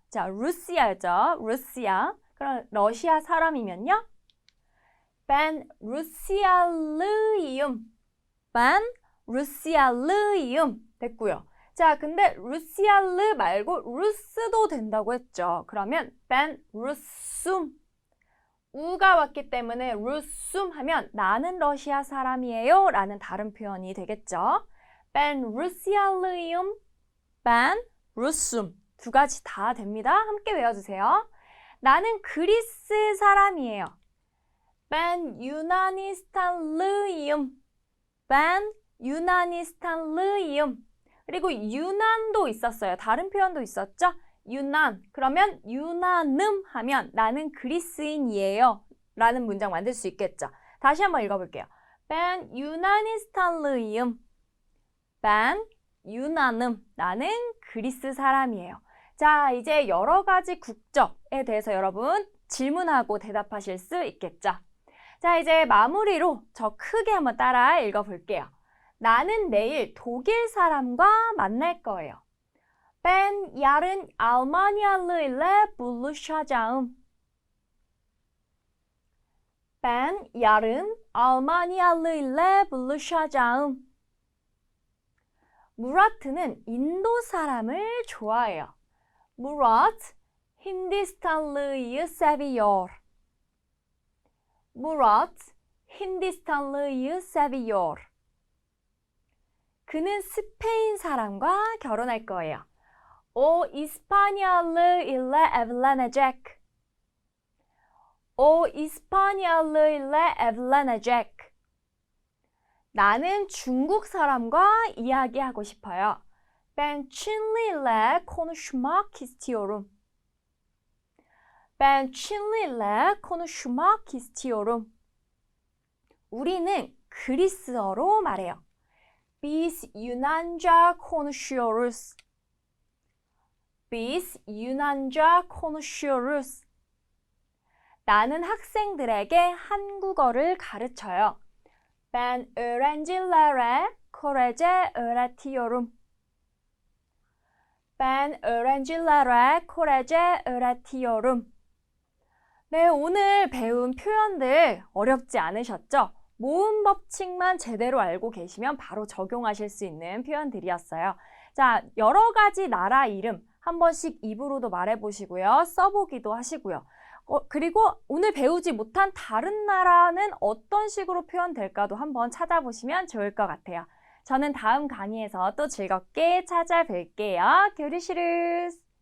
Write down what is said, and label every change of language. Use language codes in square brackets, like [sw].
[ko] 자, 루시아죠. 루시아. 그럼 러시아 사람이면요. [tr] Ben Rusialıyım. Ben Rusialıyım. [ko] 됐고요. 자, 근데 루시알르 말고 루스도 된다고 했죠. [tr] 그러면 Ben Rusum. [ko] 우가 왔기 때문에 루숨 하면 나는 러시아 사람이에요 라는 다른 표현이 되겠죠. [tr] Ben Rusialıyım. Ben Rusum. [ko] 두 가지 다 됩니다. 함께 외워주세요. 나는 그리스 사람이에요. [tr] Ben Yunanistanlıyım. Ben Yunanistanlıyım. [ko] 그리고 유난도 있었어요. 다른 표현도 있었죠? 유난. 그러면 유난음 하면 나는 그리스인이에요. 라는 문장 만들 수 있겠죠. 다시 한번 읽어볼게요. [tr] Ben Yunanistanlıyım. Ben 유난음. [ko] 나는 그리스 사람이에요. 자, 이제 여러 가지 국적에 대해서 여러분 질문하고 대답하실 수 있겠죠. 자, 이제 마무리로 저 크게 한번 따라 읽어볼게요. 나는 내일 독일 사람과 만날 거예요. [tr] Ben yarın Almanyalı ile buluşacağım. Ben yarın Almanyalı ile buluşacağım. [ko] 무라트는 인도 사람을 좋아해요. [tr] Murat Hindistanlıyı seviyor. Murat Hindistanlıyı seviyor. [ko] 그는 스페인 사람과 결혼할 거예요. [tr] O İspanyalı ile evlenecek. O İspanyalı ile evlenecek. [ko] 나는 중국 사람과 이야기하고 싶어요. [tr] Ben Çinli ile konuşmak istiyorum. Ben Çinli ile konuşmak istiyorum. [ko] 우리는 그리스어로 말해요. [tr] Biz Yunanca konuşuyoruz. Biz Yunanca konuşuyoruz. [ko] 나는 학생들에게 한국어를 가르쳐요. [tr] Ben öğrencilere Korece öğretiyorum. Ben öğrencilere Korece öğretiyorum. [ko] 네, 오늘 배운 표현들 어렵지 않으셨죠? 모음 법칙만 제대로 알고 계시면 바로 적용하실 수 있는 표현들이었어요. 자, 여러 가지 나라 이름 한 번씩 입으로도 말해보시고요. 써보기도 하시고요. 그리고 오늘 배우지 못한 다른 나라는 어떤 식으로 표현될까도 한번 찾아보시면 좋을 것 같아요. 저는 다음 강의에서 또 즐겁게 찾아뵐게요. [tr] Görüşürüz.